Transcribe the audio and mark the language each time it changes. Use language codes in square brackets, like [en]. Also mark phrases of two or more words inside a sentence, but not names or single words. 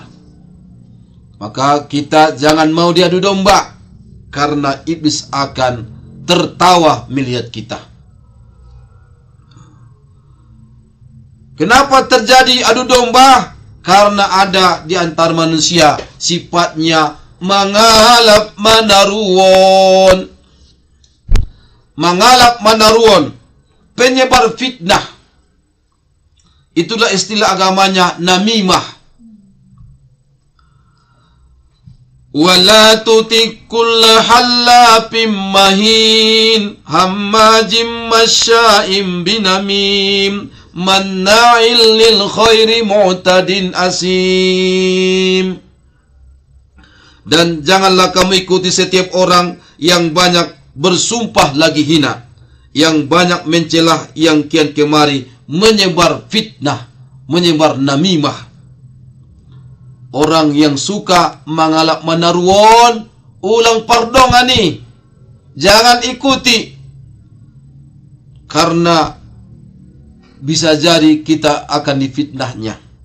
[id] Maka kita jangan mau diadu domba, karena iblis akan tertawa melihat kita. Kenapa terjadi adu domba? Karena ada di antara manusia sifatnya [btm] mangalap manaruon. Mangalap manaruon, [id] penyebar fitnah. Itulah istilah agamanya namimah. [ar] ولا تطع كل حلاف مهين هماز مشاء بنميم مناع للخير معتد أثيم. [id] Dan janganlah kamu ikuti setiap orang yang banyak bersumpah lagi hina, yang banyak mencelah yang kian kemari, menyebar fitnah, menyebar namimah. Orang yang suka [btm] mengalap menaruon, ulang pardon ani, [id] jangan ikuti, karena bisa jadi kita akan difitnahnya.